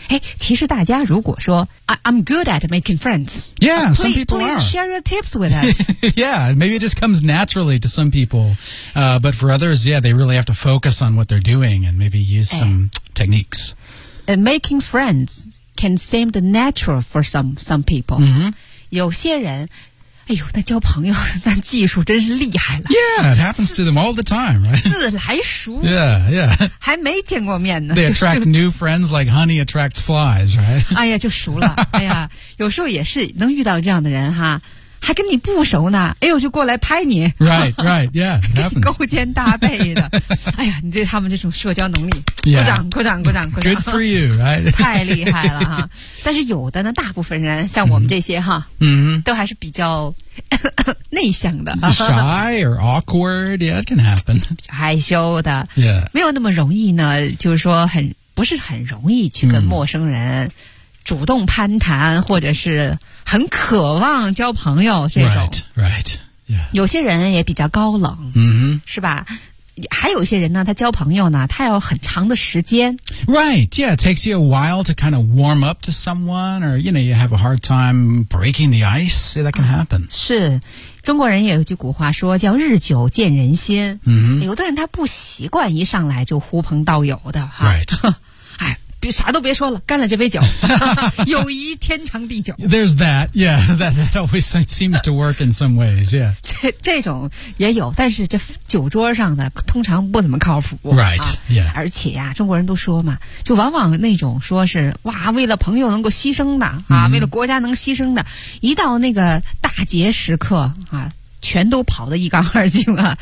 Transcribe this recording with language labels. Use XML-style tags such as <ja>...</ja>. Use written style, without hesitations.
<zh>哎，其实大家如果说</zh> <en>I'm good at making friends. Yeah, some people please are. Please share your tips with us. Yeah, maybe it just comes naturally to some people. But for others, yeah, they really have to focus on what they're doing and maybe use some techniques. Making friends. Can seem the natural for some people. Mm-hmm.</en> <zh>有些人，哎呦，那交朋友那技术真是厉害了。</zh> <en>Yeah, it happens to them all the time, right?</en> <zh>自来熟。</zh> <en>Yeah, yeah.</en> <zh>还没见过面呢。</zh> <en>They attract new friends like honey attracts flies, right?</en> <zh>哎呀，就熟了。哎呀，有时候也是能遇到这样的人哈。还跟你不熟呢，哎呦，就过来拍你。</zh> <en>Right, right, yeah, it happens.</en> <zh>勾肩搭背的。哎呀，你对他们这种社交能力，</zh> <en>yeah.</en> <zh>鼓掌。</zh> <en>Good for you, right?</en> <zh>太厉害了哈。但是有的呢，大部分人像我们这些哈，嗯、mm-hmm. ，都还是比较内向的。</zh> <en>Shy or awkward, yeah, it can happen.</en> <zh>害羞的。</zh> <en>Yeah.</en> <zh>没有那么容易呢，就是说很，不是很容易去跟陌生人、mm. 主动攀谈，或者是很渴望交朋友这种。</zh> <en>Right, right, yeah.</en> <zh>有些人也比较高冷、</zh> <en>mm-hmm.</en> <zh>是吧，还有些人呢，他交朋友呢，他要很长的时间。</zh> <en>Right, yeah, it takes you a while to kind of warm up to someone, or you know, you have a hard time breaking the ice, yeah, that can happen.</en> <zh>是，中国人也有句古话说，叫日久见人心。</zh> <en>Mm-hmm.</en> <zh>有的人他不习惯一上来就呼朋道友的。</zh> <en>Right.</en> <zh>哎，别啥都别说了，干了这杯酒，友谊天长地久。</zh> <en>There's that, yeah, that always seems to work in some ways, yeah.</en> <zh>这种也有，但是这酒桌上的通常不怎么靠谱。</zh> <en>Right,、啊、 yeah.</en> <zh>而且呀、啊，中国人都说嘛，就往往那种说是哇，为了朋友能够牺牲的啊、</zh> <en>mm-hmm.</en> <zh>为了国家能牺牲的，一到那个大节时刻啊，全都跑得一干二净啊，</zh>